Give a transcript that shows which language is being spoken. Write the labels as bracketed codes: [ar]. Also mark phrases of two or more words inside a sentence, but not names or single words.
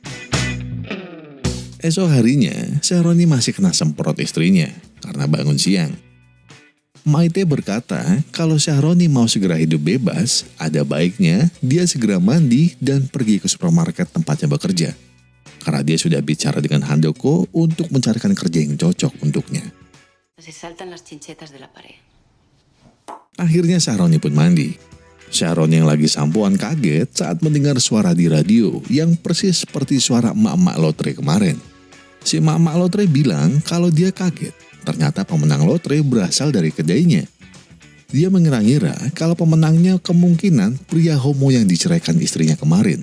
[id] Esok harinya, Syahroni masih kena semprot istrinya karena bangun siang. Maite berkata kalau Syahroni mau segera hidup bebas, ada baiknya dia segera mandi dan pergi ke supermarket tempatnya bekerja. Karena dia sudah bicara dengan Handoko untuk mencarikan kerja yang cocok untuknya. [es] Se saltan las chinchetas de la pared. [id] Akhirnya Syahroni pun mandi. Syahroni yang lagi sampoan kaget saat mendengar suara di radio yang persis seperti suara emak-emak lotre kemarin. Si emak-emak lotre bilang kalau dia kaget. Ternyata pemenang lotre berasal dari kedainya. Dia mengira-ngira kalau pemenangnya kemungkinan pria homo yang diceraikan istrinya kemarin.